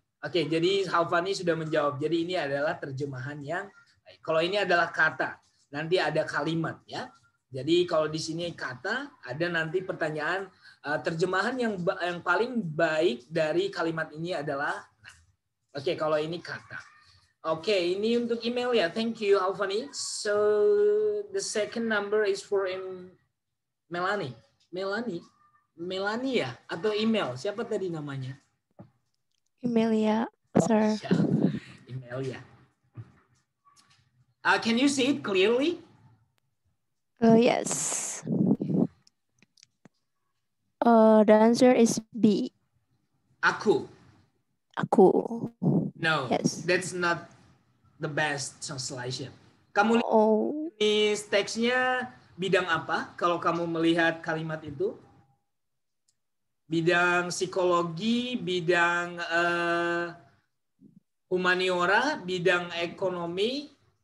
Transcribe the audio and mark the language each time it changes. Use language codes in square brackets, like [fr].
[id] Oke, jadi Halfani sudah menjawab. Jadi ini adalah terjemahan yang baik. Kalau ini adalah kata, nanti ada kalimat, ya. Jadi kalau di sini kata, ada nanti pertanyaan terjemahan yang paling baik dari kalimat ini adalah oke, kalau ini kata. Oke, ini untuk email ya. [en] Thank you, [id] Halfani. [en] So the second number is for Melanie. [id] Melanie ya? Atau email? Siapa tadi namanya? Email ya, Sir. Email ya. [en] Can you see it clearly? Yes. The answer is B. [id] Aku. [en] No, Yes. that's not the best translation. [id] Kamu lihat ini teksnya bidang apa kalau kamu melihat kalimat itu? Bidang psikologi, bidang humaniora, bidang ekonomi,